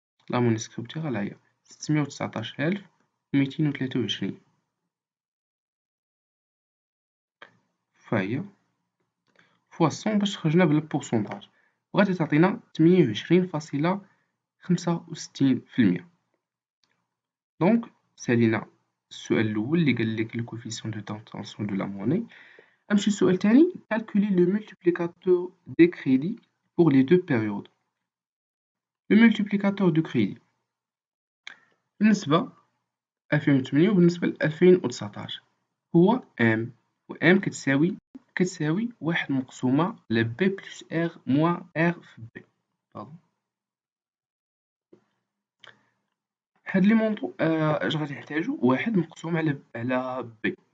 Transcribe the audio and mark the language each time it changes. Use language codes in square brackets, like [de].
[ar] لا موني سكريبتورال هي 619,223 فهي فوا 100 باش خرجنا بالبورسونتاج وغادي تعطينا 28.65%. دونك سالينا السؤال الاول اللي قال لك لو كوفيسيون دو ديتونسيون دو لا موني. نمشي للسؤال الثاني، [fr] calculer le multiplicateur des crédits pour les deux périodes. le multiplicateur de crédit [ar] بالنسبة 2008 وبالنسبة ل 2019 هو M و M كتساوي واحد مقسومة على B بلس R موان R في B. باردون. هاد لي مونطو اش غادي نحتاجو؟ واحد مقسوم على B.